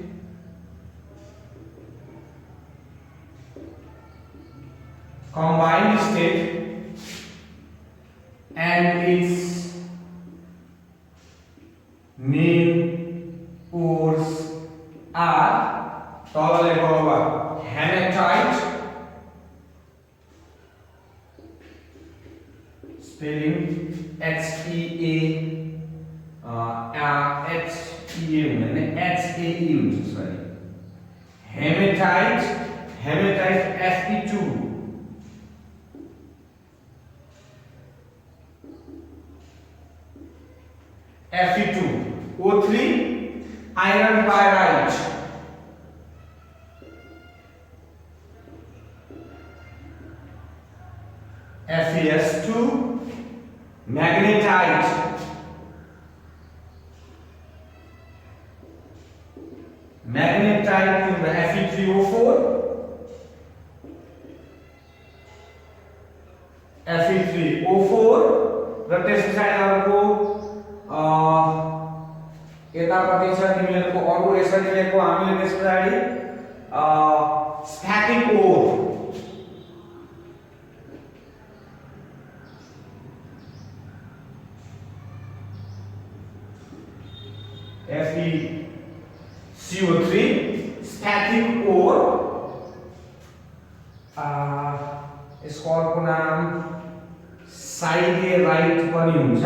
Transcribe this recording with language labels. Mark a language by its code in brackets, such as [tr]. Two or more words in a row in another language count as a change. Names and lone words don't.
[en] and its main ores are hematite, spelling HEA sorry, hematite Fe2, O3 iron pyrite, FeS2 magnetite, to the Fe3O4, [ne] र त्यसपछि अर्को यतापट्टि छ तिमीहरुको अरु यसरी लेखौ हामीले त्यसपछि [en] static ore [ne] FeCO3 [en] static ore [ne] यसको अर्को नाम साइडेराइट पनि हुन्छ।